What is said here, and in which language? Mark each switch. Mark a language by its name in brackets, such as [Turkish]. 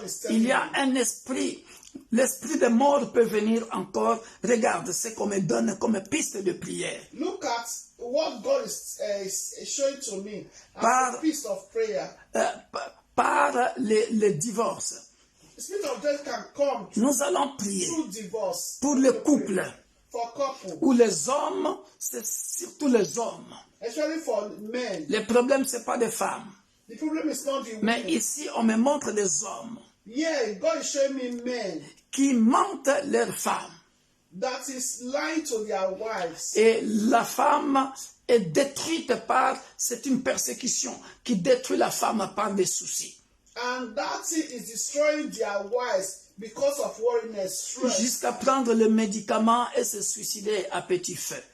[French] Il y a un esprit. L'esprit de mort peut venir encore. Regarde ce qu'on me donne comme piste de prière. [English] Look at what God is showing to me as a piece of prayer. [French] Par le divorce. [English] The spirit of death can come. [French] Nous allons prier [English] through divorce. [French] Pour le couple. [English] For couple. [French] Ou les hommes, c'est surtout les hommes. [English] Especially for men. [French] Le problème, ce n'est pas des femmes. [English] The problem is not the women. [French] Mais ici, on me montre des hommes. [English] Yeah, God is showing me men [French] qui mentent leurs femmes. [English] That is lying to their wives. [French] Et la femme est détruite c'est une persécution qui détruit la femme par des soucis. [English] And that is destroying their wives because of worriness, stress. [French] Jusqu'à prendre le médicament et se suicider à petit feu.